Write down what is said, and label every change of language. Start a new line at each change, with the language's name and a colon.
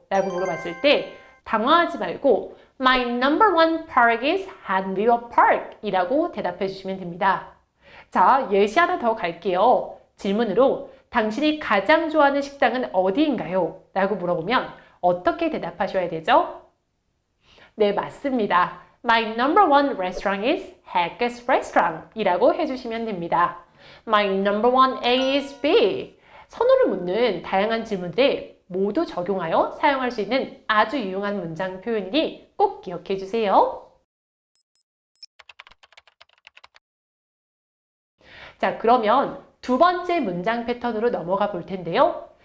Korean: 라고 물어봤을 때 당황하지 말고
English: My number one park is Hanwoo Park
Korean: 이라고 대답해 주시면 됩니다. 자, 예시 하나 더 갈게요. 질문으로 당신이 가장 좋아하는 식당은 어디인가요? 라고 물어보면 어떻게 대답하셔야 되죠? 네, 맞습니다.
English: My number one restaurant is Hack's Restaurant
Korean: 이라고 해주시면 됩니다.
English: My number one A is B.
Korean: 선호를 묻는 다양한 질문들에 모두 적용하여 사용할 수 있는 아주 유용한 문장 표현이니 꼭 기억해 주세요. 자, 그러면 두 번째 문장 패턴으로 넘어가 볼 텐데요.